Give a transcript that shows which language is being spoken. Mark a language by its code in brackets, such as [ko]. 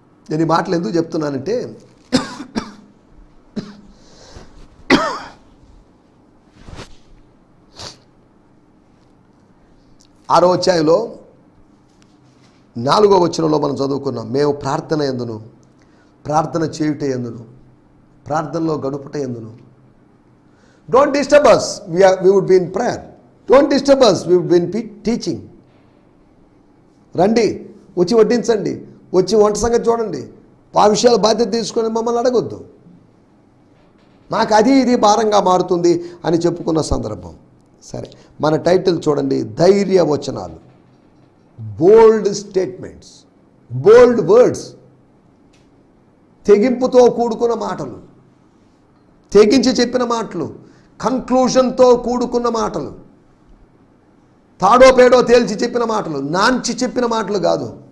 [te] నేను ఈ మాటలు ఎందుకు చెప్తున్నానంటే, 6వ అధ్యాయంలో 4వ వచనంలో మనం చదువుకున్నాం, మేము ప్రార్థన యందును ప్రార్థన చేయుట యందును ప్రార్థనలో గడుపుట యందును. [en] Don't disturb us, we would be in prayer. Don't disturb us, we would be in teaching. [te] రండి, వచ్చి వడ్డించండి, వచ్చి వంట సంగతి చూడండి, ఆ విషయాల బాధ్యత తీసుకొని మమ్మల్ని అడగొద్దు, మాకు అది ఇది భారంగా మారుతుంది అని చెప్పుకున్న సందర్భం. సరే, మన టైటిల్ చూడండి, ధైర్య వచనాలు, [en] bold statements, bold words, [te] తెగింపుతో కూడుకున్న మాటలు, తెగించి చెప్పిన మాటలు, కన్క్లూషన్తో కూడుకున్న మాటలు, తాడో పేడో తేల్చి చెప్పిన మాటలు, నాంచి చెప్పిన మాటలు కాదు,